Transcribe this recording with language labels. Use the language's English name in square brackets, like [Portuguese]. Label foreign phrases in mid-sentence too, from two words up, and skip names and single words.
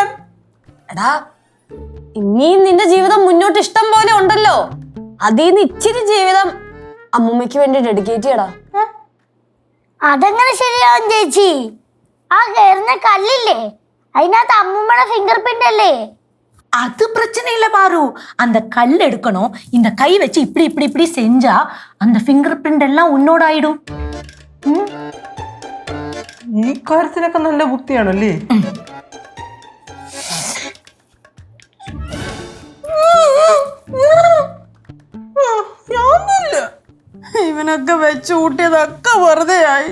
[Malayalam] എടാ, ഇനിയും നിന്റെ ജീവിതം മുന്നോട്ട് ഇഷ്ടം പോലെ ഉണ്ടല്ലോ. അതിന്ന് ഇച്ചിരി ജീവിതം അമ്മൂമ്മയ്ക്ക് വേണ്ടി ഡെഡിക്കേറ്റ് ചെയ്യടാ. അതെങ്ങനെ ശരിയാവും ചേച്ചി? ആ കയറുന്ന കല്ലില്ലേ, അതിനകത്ത് അമ്മൂമ്മയുടെ ഫിംഗർ പ്രിന്റ് അല്ലേ? [Tamil] அது பிரச்சனை இல்ல பாரு. அந்த கல் எடுக்கணும், இந்த கை வச்சு இப்படி இப்படி இப்படி செஞ்சா அந்த ஃபிங்கர் பிரிண்ட் எல்லாம் உன்னோட ஆயிடும். [Malayalam] ഈ കാര്യത്തിനൊക്കെ നല്ല ബുദ്ധിയാണല്ലേ. ഇവനൊക്കെ വെച്ച് കൂട്ടിയതൊക്കെ വെറുതെ ആയി.